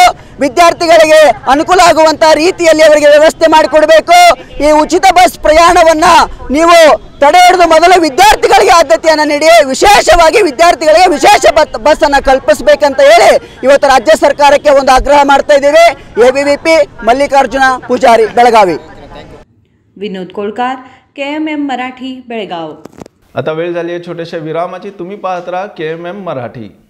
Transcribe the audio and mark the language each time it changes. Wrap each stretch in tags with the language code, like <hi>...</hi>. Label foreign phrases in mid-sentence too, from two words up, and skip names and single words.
<kn>ವಿದ್ಯಾರ್ಥಿಗಳಿಗೆ ಅನುಕೂಲ ಆಗುವಂತ ರೀತಿಯಲ್ಲಿ ಅವರಿಗೆ ವ್ಯವಸ್ಥೆ ಮಾಡಿಕೊಡಬೇಕು. ಈ ಉಚಿತ ಬಸ್ ಪ್ರಯಾಣವನ್ನ ನೀವು ತಡೆ ಹಿಡಿದು ಮೊದಲು ವಿದ್ಯಾರ್ಥಿಗಳಿಗೆ ಆದ್ಯತೆಯನ್ನು ನೀಡಿ, ವಿಶೇಷವಾಗಿ ವಿದ್ಯಾರ್ಥಿಗಳಿಗೆ ವಿಶೇಷ ಬಸ್ ಅನ್ನು ಕಲ್ಪಿಸಬೇಕಂತ ಹೇಳಿ ಇವತ್ತು ರಾಜ್ಯ ಸರ್ಕಾರಕ್ಕೆ ಒಂದು ಆಗ್ರಹ ಮಾಡ್ತಾ ಇದ್ದೀವಿ.</kn> <mr>ABVP मल्लिकार्जुन पुजारी बेळगावी. विनोद कोळकार, KMM मराठी, बेळगाव. आता वेळ झाली आहे छोट्याशा विरामाची. तुम्ही पाहत राहा KMM मराठी.</mr>